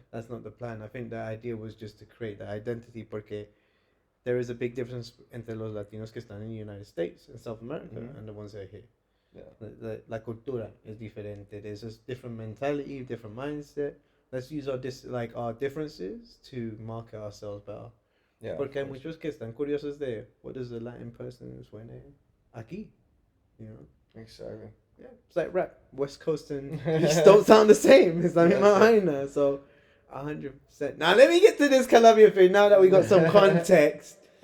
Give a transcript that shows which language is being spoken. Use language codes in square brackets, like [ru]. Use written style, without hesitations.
[en] That's not the plan. I think the idea was just to create the identity porque there is a big difference entre los Latinos que están in the United States and South America and the ones that are here. Yeah. La cultura is diferente. There's a different mentality, different mindset. Let's use our our differences to market ourselves better. Yeah. [es] Porque hay muchos que están curiosos de what does a Latin person suene aquí, you know? [en] Exactly. Yeah, it's like rap. West Coast and East don't sound the same. It's la misma vaina. So, 100%. Now let me get to this Colombian thing. Now that we got some context.